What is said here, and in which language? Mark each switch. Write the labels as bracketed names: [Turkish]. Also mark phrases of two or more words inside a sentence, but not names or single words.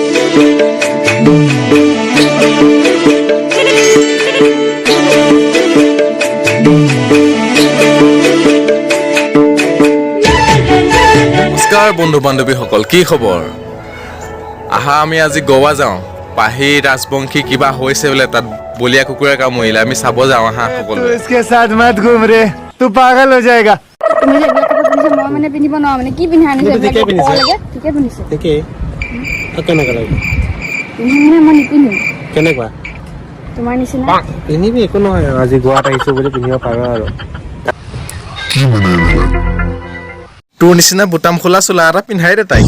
[Assamese] নমস্কাৰ বন্ধু বান্ধৱীসকল, কি খবৰ? আহা আমি আজি গোৱা যাওঁ। পাহি ৰাজবংশী কিবা হৈছে বোলে, তাত বলিয়া কুকুৰে কামুৰিলে। আমি চাব যাওঁ আহা সকলোৱে। [Hindi] इसके साथ मत घूम रे, तू पागल हो जाएगा। [Assamese] তুমি যে এইবিলাক কাপোৰ পিন্ধিছে মই মানে পিন্ধিব নোৱাৰো, মানে কি পিন্ধা আনিছে এইবিলাক কাপোৰ লাগে ঠিকে পিন্ধিছে ঠিকে কেনেকুৱা লাগে পিন্ধি মানে মই নিপিন্ধো কেনেকুৱা তোমাৰ নিচিনা পিন্ধিবি একো নহয় আজি গোৱাত আহিছো বুলি পিন্ধিব পাৰো আৰু তোৰ নিচিনা বুটাম খোলা চোলা এটা পিন্ধাই দে তাইক।